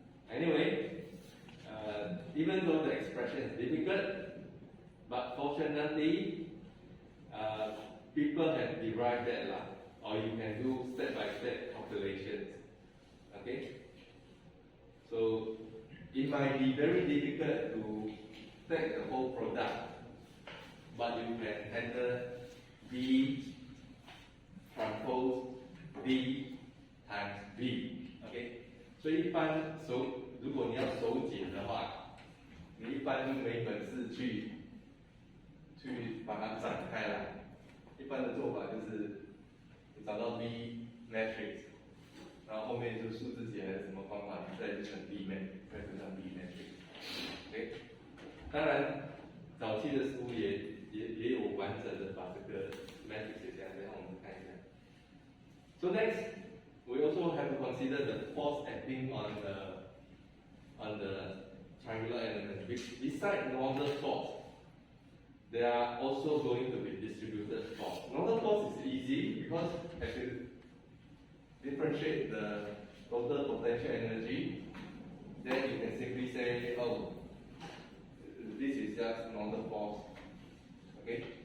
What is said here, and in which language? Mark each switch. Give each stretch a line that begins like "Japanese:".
English: Anyway, even though the expression is difficult, but fortunately, people have derived that, or you can do step-by-step calculations. Okay? So it might be very difficult to take the whole product, but you can handle B transpose B times B.
Chinese: OK， 所以一般如果你要手解的话，你一般就没本事去把它展开来。一般的做法就是你找到 B matrix， 然后后面就数字解还是什么方法，你再乘 B matrix， 再乘上 B matrix。OK， 当然早期的书也有完整的把这个 matrix 写下来，让我们看一下。
English: So next, we also have to consider the force acting on the triangular element. Besides normal force, there are also going to be distributed force. Normal force is easy because as you differentiate the total potential energy, then you can simply say, oh, this is just normal force. Okay?